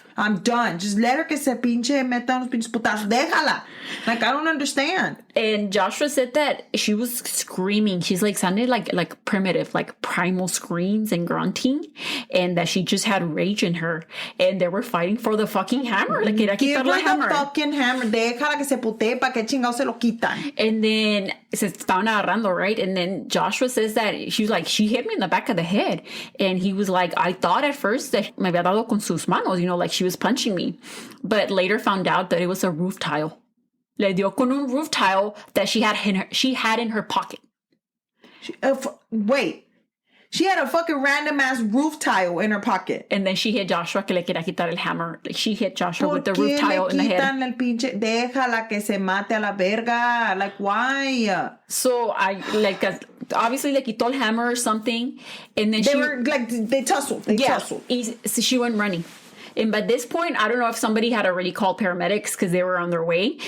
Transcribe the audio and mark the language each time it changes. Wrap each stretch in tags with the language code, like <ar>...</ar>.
<en>I'm done. Just let her</en> <es>que se pinche meta unos pinches putazos. Déjala.</es> <en>Like, I don't understand. And Joshua said that she was screaming. She's like, sounded like primitive, like primal screams and grunting. And that she just had rage in her. And they were fighting for the fucking hammer.</en> <es>Like, quería</es> <en>Give</en> <es>quitar la</es> <en>her hammer. the fucking hammer.</en> <es>Déjala que se putee pa' que chingados se lo quitan.</es> <en>And then</en> <es>se estaban agarrando,</es> <en>right? And then Joshua says that she was like, she hit me in the back of the head. And he was like, I thought at first that</en> <es>me había dado con sus manos,</es> <en>like she was punching me. But later found out that it was a roof tile.</en> <es>Le dio con un</es> <en>roof tile that she had in her pocket. Wait. She had a fucking random ass roof tile in her pocket. And then she hit Joshua</en> <es>que le quería quitar el</es> <en>hammer. Like she hit Joshua with the roof tile in the head.</en> <es>El pinche, déjala que se mate a la verga.</es> <en>Like, why? So obviously</en> <es>le quitó el</es> <en>hammer or something. And then they tussled. They tussled. So she went running. And by this point, I don't know if somebody had already called paramedics because they were on their way.</en>